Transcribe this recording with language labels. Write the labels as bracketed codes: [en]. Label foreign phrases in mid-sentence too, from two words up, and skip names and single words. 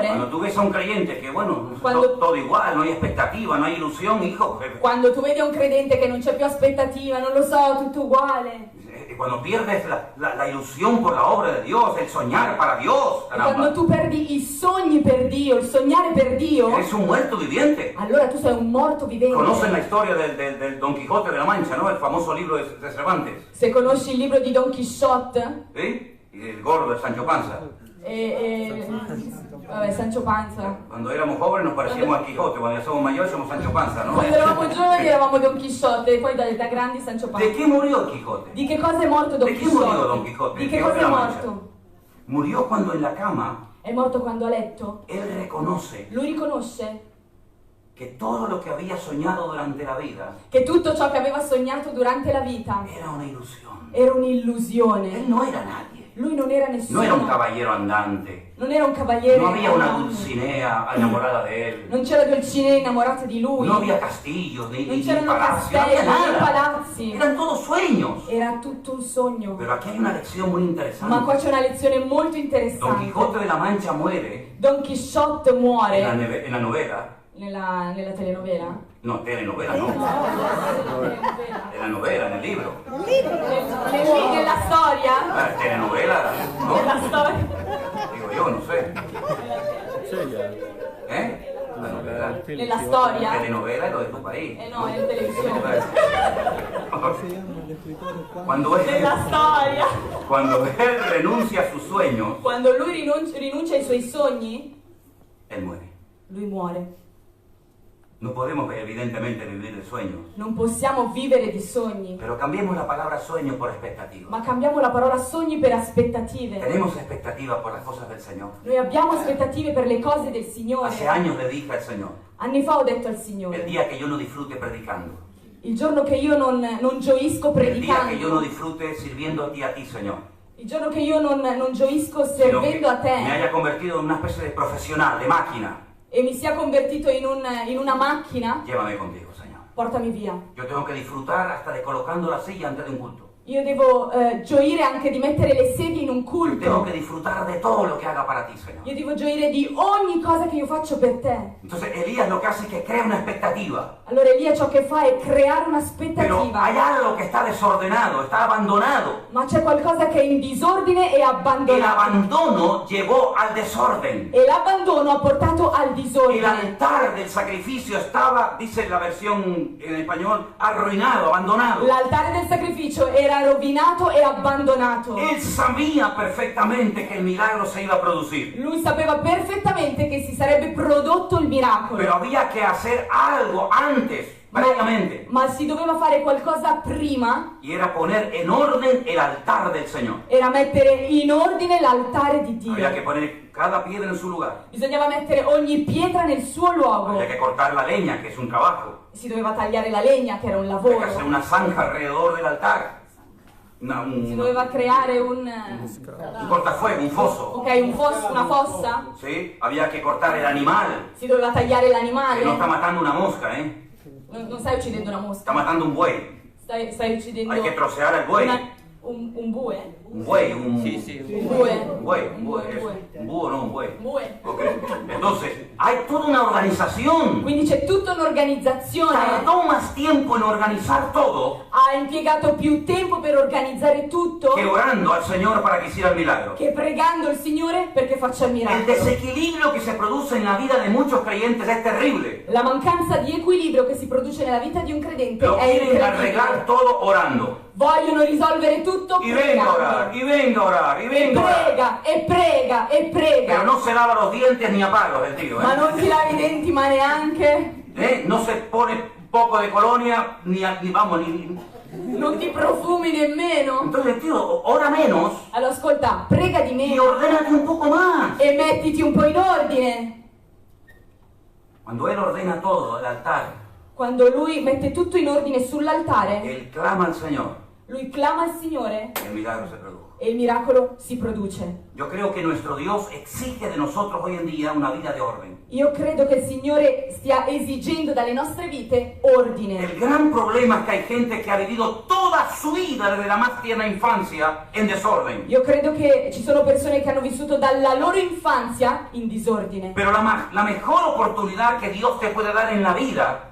[es] Cuando tú ves a un creyente que, bueno, Cuando- todo igual, no hay expectativa, no hay ilusión, hijo. [it] Quando tu vedi un credente che non c'è più aspettativa, non lo so, tutto uguale. [es] Cuando pierdes la ilusión por la obra de Dios, el soñar para Dios, [it] E quando caramba, tu perdi i sogni per Dio, il sognare per Dio, [es] eres un muerto viviente. [it] allora tu sei un morto vivente. [es] Conocen la historia del Don Quijote de la Mancha, ¿no? El famoso libro de Cervantes, [it] Se conosci il libro di Don Quixote, [es] ¿sí? Y el gordo de Sancho Panza. [it] vabbè, Sancho Panza. [es] Cuando éramos jóvenes nos parecíamos al Quijote, cuando ya somos mayores somos Sancho Panza, ¿no? [it] Quando eravamo giovani eravamo Don Quixote, e poi da grandi Sancho [es] ¿De Panza. qué murió el Quijote? [it] Di che cosa è morto Don [es] ¿De qué murió Don Quixote? Quijote? [it] Di [es] El [it] che [es] Quijote [it] cosa [es] de [it] è [es] la Mancha. [it] morto? [es] Murió cuando en la cama [it] È morto quando a letto. [es] él reconoce [it] Lui riconosce [es] que todo lo que había soñado durante la vida [it] che tutto ciò che aveva sognato durante la vita [es] era una ilusión. [it] era [es] Él [it] un'illusione. [es] no era nadie. [it] Lui non era nessuno. [es] No era un caballero andante. [it] Non era un cavaliere. [es] No había una [it] andante. [es] Dulcinea enamorada de él. [it] Non c'era Dulcinea innamorata di lui. [es] No había castillos ni [it] Non c'erano [es] palacios. No había [it] castelli, né [es] nada. [it] palazzi. [es] Eran todos sueños. [it] Era tutto un sogno. [es] Pero aquí hay una lección muy [it] Ma [es] interesante. [it] qua c'è una lezione molto [es] Don [it] interessante. [es] Quijote de la Mancha muere [it] Don Quixote muore [es] en la novela. [it] nella telenovela. [es] No, telenovela no. En la novela, en el libro. [it] Nella storia? [es] Telenovela, ¿no? [it] Nella storia. [es] Digo yo, no sé. ¿Eh? La novela. [it] Nella storia? [es] Telenovela es lo de tu país. [it] No, è in televisione. [es] Cuando [it] Nella storia. [es] cuando él renuncia a sus sueños, [it] Quando lui rinuncia ai suoi sogni, [es] él muere. [it] lui muore. [es] No podemos evidentemente vivir de sueños, [it] Non possiamo vivere di sogni, [es] pero cambiemos la palabra sueño por expectativa. [it] ma cambiamo la parola sogni per aspettative. [es] Tenemos expectativa por las cosas del Señor. [it] Noi abbiamo aspettative per le cose del Signore. [es] Hace años le dije al Señor, [it] Anni fa ho detto al [es] el [it] Signore, [es] día que yo no disfrute predicando, [it] il giorno che io non gioisco [es] el día que yo no [it] predicando, [es] disfrute sirviendo a ti, Señor, [it] il giorno che io non gioisco [es] sino que [it] servendo a [es] me [it] te [es] haya convertido en una especie de profesional, de máquina, [it] e mi sia convertito in una macchina, [es] llévame contigo, Señor. [it] portami via. [es] Yo tengo que disfrutar hasta de colocando la silla antes de un culto. [it] Io devo gioire anche di mettere le sedie in un [es] Tengo [it] culto. [es] que disfrutar de todo lo que haga para ti, Señor. [it] Io devo gioire di ogni cosa che io faccio per te. [es] Entonces Elías lo que hace es que crea una expectativa. [it] Allora Elia ciò che fa è creare [es] Pero hay [it] un'aspettativa. [es] algo que está desordenado, está abandonado. [it] Ma c'è qualcosa che è in disordine e [es] El [it] abbandonato. [es] abandono llevó al desorden. [it] E l'abbandono ha portato al [es] El [it] disordine. [es] altar del sacrificio estaba, dice la versión en español, arruinado, abandonado. [it] L'altare del sacrificio era rovinato e abbandonato. [es] Él sabía perfectamente que el milagro se iba a producir. [it] Lui sapeva perfettamente che si sarebbe prodotto il miracolo. [es] Pero había que hacer algo antes, previamente. [it] Ma si doveva fare qualcosa prima, [es] Y era poner en orden el altar del Señor. [it] era mettere in ordine l'altare di Dio. [es] Había que poner cada piedra en su lugar. [it] Bisognava mettere ogni pietra nel suo luogo. [es] Había que cortar la leña, que es un trabajo. [it] Si doveva tagliare la legna, che era un [es] Había que [it] lavoro. [es] hacer una zanja alrededor del altar. [it] Si doveva creare un [es] cortafuego, un foso. [it] ok, una fossa. [es] ¿Sí? Había que cortar el animal. [it] Si doveva tagliare [es] Que [it] l'animale. [es] no está matando una mosca, ¿eh? [it] Non stai uccidendo una [es] Está [it] mosca. [es] matando un buey. [it] Stai uccidendo [es] Hay que trocear al buey. [it] un bue. [es] Un buey, un... [it] Un bue. [es] Un buey, un buey. Un búho, no, un buey. [it] Un bue. Ok. [es] Entonces, hay toda una organización. [it] Quindi c'è tutta un'organizzazione. [es] Tardó más tiempo en organizar todo [it] Ha impiegato più tempo per organizzare tutto [es] que orando al Señor para que hiciera el milagro. [it] che pregando il Signore perché faccia il [es] El [it] miracolo. [es] desequilibrio que se produce en la vida de muchos creyentes es terrible. [it] La mancanza di equilibrio che si produce nella vita di un credente [es] Lo [it] è [es] quieren arreglar [it] incredibile. [es] todo orando. [it] Vogliono risolvere tutto [es] Y venga a orar, [it] pregando. [es] y venga a orar, y [it] E [es] venga a orar. [it] prega, e prega, e prega. [es] Pero no se lava los dientes ni a palos el tío, [it] Ma [es] ¿eh? [it] non ti lavi i denti, ma neanche. [es] No se pone un poco de colonia, ni vamos, ni... [it] Non ti profumi nemmeno. [es] Entonces el tío ora menos [it] Allora ascolta, prega di [es] y [it] meno [es] ordénate un poco más. [it] e mettiti un po' in ordine. [es] Cuando él ordena todo, el altar, [it] Quando lui mette tutto in ordine sull'altare, [es] él clama al Señor, [it] lui clama al Signore [es] y el milagro se produjo. [it] e il miracolo si produce. [es] Yo creo que nuestro Dios exige de nosotros hoy en día una vida de orden. [it] Io credo che il Signore stia esigendo dalle nostre vite ordine. [es] El gran problema es que hay gente que ha vivido toda su vida desde la más tierna infancia en desorden. [it] Io credo che ci sono persone che hanno vissuto dalla loro infanzia in disordine. [es] Pero la mejor oportunidad que Dios te puede dar en la vida